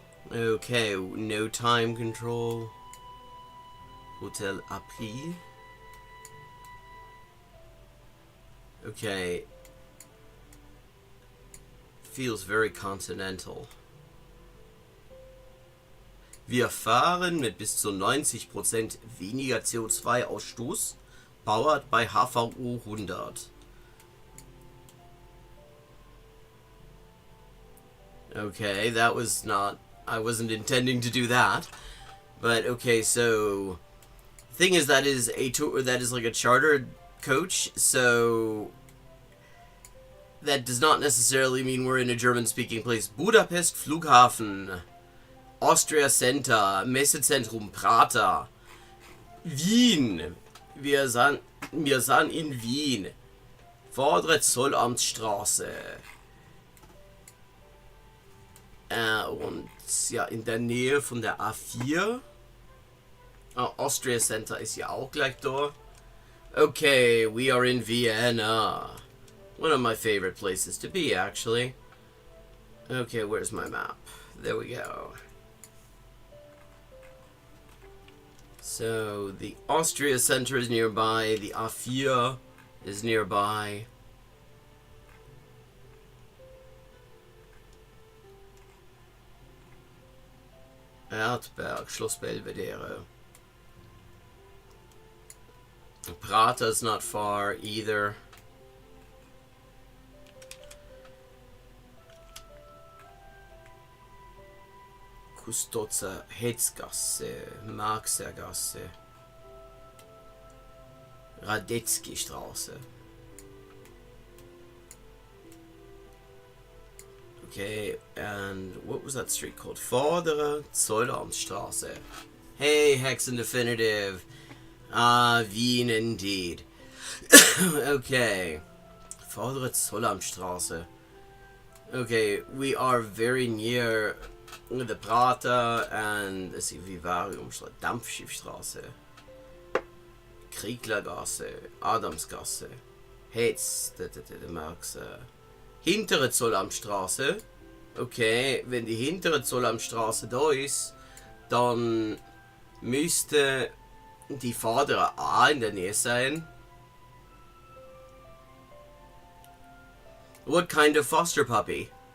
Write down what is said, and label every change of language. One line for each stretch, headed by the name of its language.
English: Okay, no time control. Hotel Appris. Okay. Feels very continental.
German: Wir fahren mit bis zu 90% weniger CO2-Ausstoß, powered by HVO 100.
English: Okay, that was not... I wasn't intending to do that. But, okay, so... Thing is, that is a tour... That is like a chartered coach, so... That does not necessarily mean we're in a German-speaking place.
German: Budapest Flughafen. Austria Center. Messezentrum Prater. Wien. Wir sind in Wien. Vordere Zollamtsstraße. Und ja, in der Nähe von der A4. Austria Center ist ja auch gleich da.
English: Okay, we are in Vienna. One of my favorite places to be, actually. Okay, where's my map? There we go. So, the Austria Center is nearby, the A4 is nearby.
German: Erdberg, Schloss Belvedere.
English: Prater's not far either.
German: Kustotzer, Hetzgasse, Marxergasse, Radetzky Straße.
English: Okay, and what was that street called?
German: Vordere Zollamtsstraße. Hey, Hexen Definitive.
English: Ah, Wien indeed. Okay.
German: Vordere Zollamtsstraße.
English: Okay, we are very near the Prater and let's see, Vivariumstraße, Dampfschiffstraße, Krieglergasse, Adamsgasse, Hetz, the Marx, hintere Zollamtstraße.
German: Okay, wenn die hintere Zollamtstraße da ist, dann müsste die vordere A in der Nähe sein.
English: What kind of foster puppy?